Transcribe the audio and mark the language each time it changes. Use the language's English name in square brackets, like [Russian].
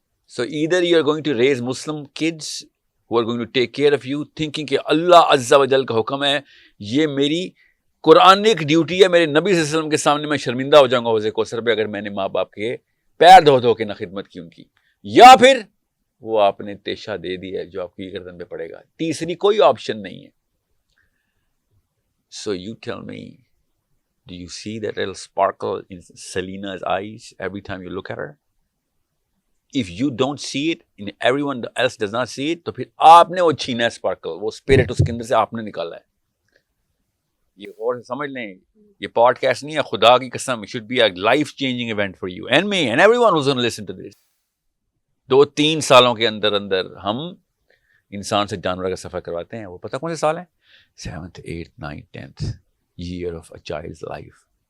[English] so either you are going to raise Muslim kids who are going to take care of you thinking [Urdu] کہ اللہ عز و جل کا حکم ہے, یہ میری قرآنک ڈیوٹی ہے, میرے نبی صلی اللہ علیہ وسلم کے سامنے میں شرمندہ ہو جاؤں گا حوض کوثر پہ اگر میں نے ماں باپ کے پیر دھو دھو کے نہ خدمت کی ان کی, یا پھر وہ آپ نے تیشہ دے دی ہے جو آپ کی گردن پہ پڑے گا. تیسری کوئی آپشن نہیں ہے. [English] So you tell me, do you see that little sparkle in Selina's eyes every time you look at her? If you don't see it and everyone else does not see it, [Urdu] تو پھر آپ نے وہ چھینا ہے sparkle, وہ spirit اس کے اندر سے آپ نے نکالا ہے. یہ غور سے سمجھ لیں, یہ پوڈ کاسٹ نہیں ہے, خدا کی قسم, [English] it should be a life changing event for you and me and everyone who's going to listen to this. [Urdu] 2-3 سالوں کے اندر ہم انسان سے جانور کا سفر کرواتے ہیں. وہ پتہ کون سے سال ہیں؟ [English] 7th 8th 9th 10th year of a child's life.